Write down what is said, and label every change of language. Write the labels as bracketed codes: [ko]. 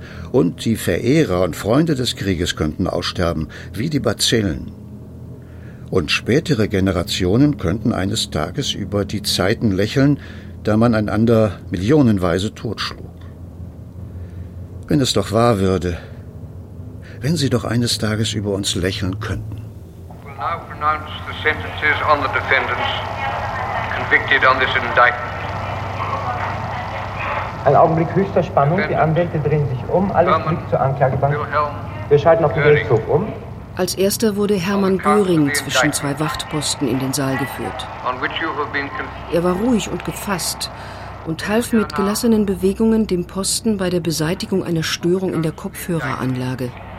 [de] Und die Verehrer und Freunde des Krieges könnten aussterben, wie die Bazillen. Und spätere Generationen könnten eines Tages über die Zeiten lächeln, da man einander millionenweise totschlug. Wenn es doch wahr würde, wenn sie doch eines Tages über uns lächeln könnten. [en] We'll now pronounce the sentences on the defendants convicted on this indictment. [de] Ein Augenblick höchster Spannung, die Anwälte drehen sich um, alles fliegt zur Anklagebank. Wir schalten auf den Gerichtshof um. Als erster wurde Hermann Göring zwischen 2 Wachtposten in den Saal geführt. Er war ruhig und gefasst und half mit gelassenen Bewegungen dem Posten bei der Beseitigung einer Störung in der Kopfhöreranlage.